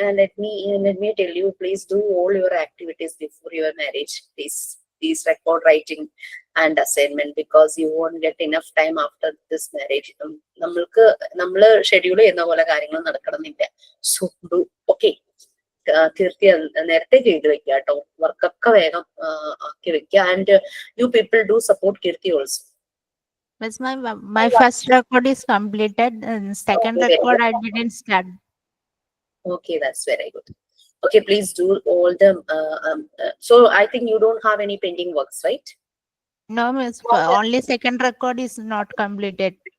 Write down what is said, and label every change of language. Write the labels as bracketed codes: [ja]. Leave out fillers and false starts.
[en] Let me tell you, please do all your activities before your marriage. Please record writing and assignment, because you won't get enough time after this marriage. [ml] നമ്മള് schedule ചെയ്യുന്ന പോലെ കാര്യങ്ങൾ നടക്കണമെന്നില്ല. [en] So do. [ml] Okay, കീർത്തി നേരത്തെ ചെയ്ത് വെക്കുക കേട്ടോ. വർക്കൊക്കെ വേഗം ആക്കി വെക്കുക. [en] And you people do support Keerthi also. Miss, my first record is completed, and second record I didn't start. Okay, that's very good. Okay, please do all the so I think you don't have any pending works, right? No, Miss, only second record is not completed.